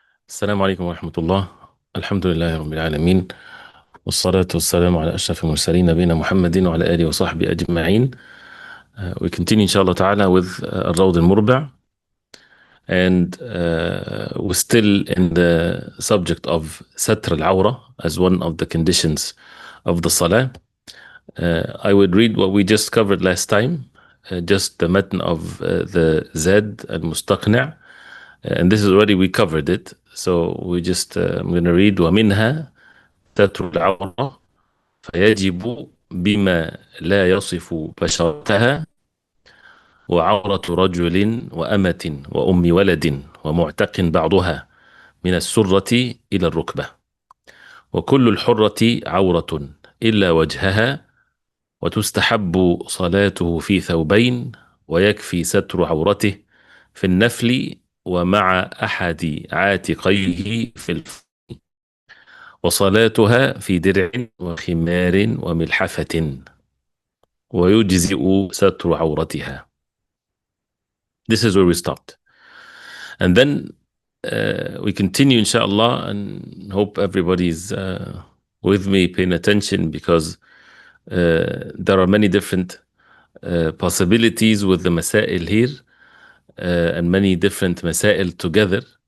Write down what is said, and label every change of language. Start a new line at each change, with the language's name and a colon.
Arabic: السلام عليكم ورحمة الله. الحمد لله رب العالمين، والصلاة والسلام على أشرف المرسلين نبينا محمد وعلى آله وصحبه أجمعين.
English: We continue inshallah ta'ala with الروض المربع, and we're still in the subject of satr al-awra as one of the conditions of the salah. I would read what we just covered last time, just the matn of the Zad al-Mustaqni', and this is already we covered it. So we just I'm going to read
Arabic: ومنها ستر العورة فيجب بما لا يصف بشرتها وعورة رجل وأمة وأم ولد ومعتق بعضها من السرة إلى الركبة، وكل الحرة عورة إلا وجهها، وتستحب صلاته في ثوبين، ويكفي ستر عورته في النفل ومع أحد عاتقيه في الفرض، وصلاتها في درع وخمار وملحفة، ويجزئ ستر عورتها.
English: This is where we stopped. And then we continue inshallah, and hope everybody's with me, paying attention, because there are many different possibilities with the masail here, and many different masail together.